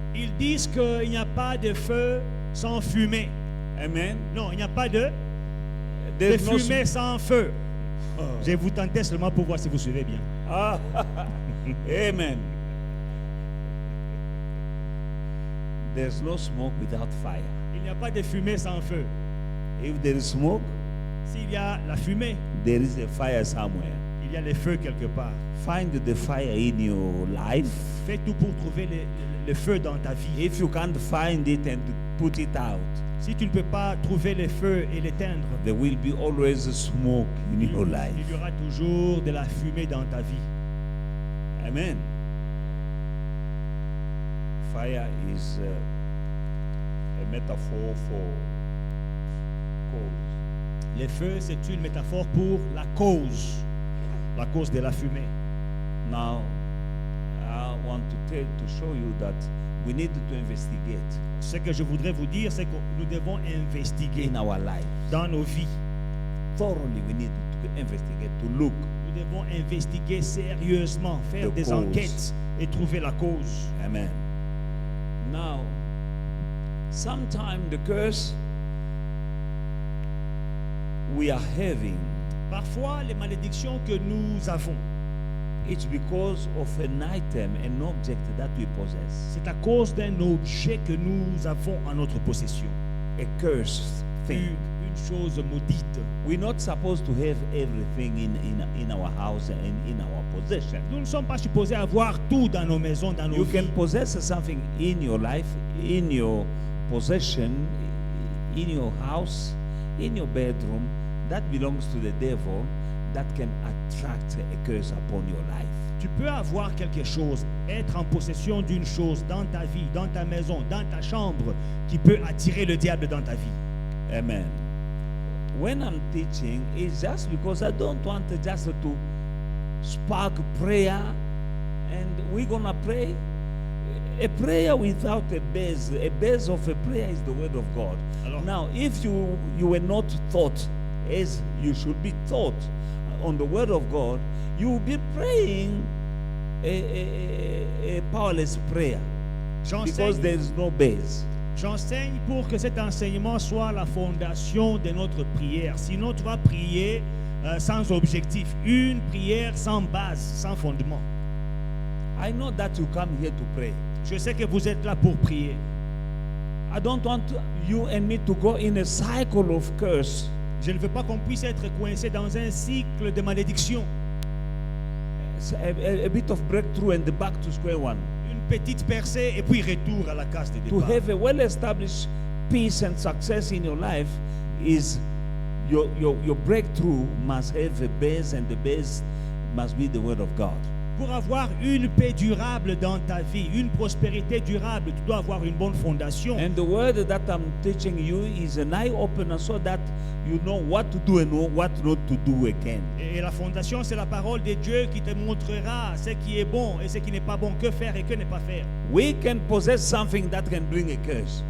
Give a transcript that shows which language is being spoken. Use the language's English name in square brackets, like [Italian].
[French] Ils disent qu'il n'y a pas de feu sans fumée. Amen. Non, il n'y a pas de [English] There's no [French] fumée sans feu. Oh. Je vais vous tenter seulement pour voir si vous suivez bien. Ah, amen. [English] There's no smoke without fire. [French] Il n'y a pas de fumée sans feu. [English] If there is smoke, [French] S'il y a la fumée, [English] there is a fire somewhere. [French] il y a le feu quelque part. [English] Find the fire in your life. [French] Fais tout pour trouver le feu dans ta vie. [English] If you can't find it and put it out, [French] Si tu ne peux pas trouver le feu et l'éteindre, [English] there will be always smoke in your life. [French] il y aura toujours de la fumée dans ta vie. [English] Amen. Fire is a metaphor for cause. [French] Le feu, c'est une métaphore pour la cause de la fumée. [English] Now, I want to show you that we need to investigate [French] Ce que je voudrais vous dire, c'est que nous devons investiguer [English] in our lives. [French] dans nos vies. [English] Thoroughly, we need to investigate, to look. [French] Nous devons investiguer sérieusement, faire [English] The [French] des [English] cause. [French] enquêtes et trouver la cause. [English] Amen. Now, sometimes the curse we are having, [French] Parfois, les malédictions que nous avons, [English] it's because of an item, an object that we possess. [French] c'est à cause d'un objet que nous avons en notre possession. [English] A cursed thing. [French] Une chose maudite. [English] We're not supposed to have everything in our house and in our possession. [French] Nous ne sommes pas supposés avoir tout dans nos maisons, dans nos [English] You [French] vies. [English] can possess something in your life, in your possession, in your house, in your bedroom that belongs to the devil that can attract a curse upon your life. [French] Tu peux avoir quelque chose, être en possession d'une chose dans ta vie, dans ta maison, dans ta chambre, qui peut attirer le diable dans ta vie. [English] Amen. When I'm teaching, it's just because I don't want just to spark prayer and we're going to pray. A prayer without a base of a prayer is the word of God. [French] Alors- [English] Now, if you were not taught as you should be taught on the word of God, you will be praying a powerless prayer because there is no base. [French] J'enseigne pour que cet enseignement soit la fondation de notre prière. Sinon, tu vas prier sans objectif. Une prière sans base, sans fondement. [English] I know that you come here to pray. [French] Je sais que vous êtes là pour prier. [English] I don't want you and me to go in a cycle of curse. [French] Je ne veux pas qu'on puisse être coincé dans un cycle de malédiction. [English] A bit of breakthrough and back to square one. [French] Une petite percée et puis retour à la case de [English] To [French] départ. [English] have a well-established peace and success in your life is your breakthrough must have a base, and the base must be the word of God. [French] Pour avoir une paix durable dans ta vie, une prospérité durable, tu dois avoir une bonne fondation. [English] And the word that I'm teaching you is an eye-opener so that you know what to do and what not to do again. [French] Et la fondation, c'est la parole de Dieu qui te montrera ce qui est bon et ce qui n'est pas bon, que faire et que ne pas faire. [English] We can possess something that can bring a curse.